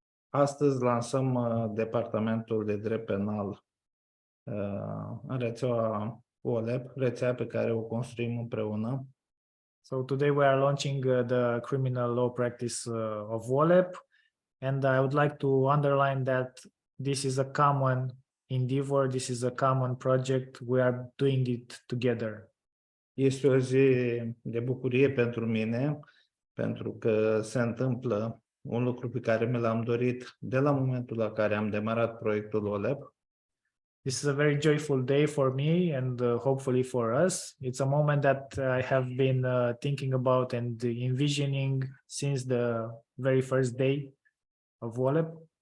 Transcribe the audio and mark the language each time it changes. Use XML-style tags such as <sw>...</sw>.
<ro>Astăzi lansăm departamentul de drept penal în rețeaua WOLEP, rețea pe care o construim împreună.</ro> <en>So today we are launching the criminal law practice of WOLEP, and I would like to underline that this is a common endeavor, this is a common project, we are doing it together.</en> <ro>Este o zi de bucurie pentru mine, pentru că se întâmplă un lucru pe care mi l-am dorit de la momentul la care am demarat proiectul WOLEP.</ro> <en>This is a very joyful day for me and hopefully for us. It's a moment that I have been thinking about and envisioning since the very first day of WOLEP.</en>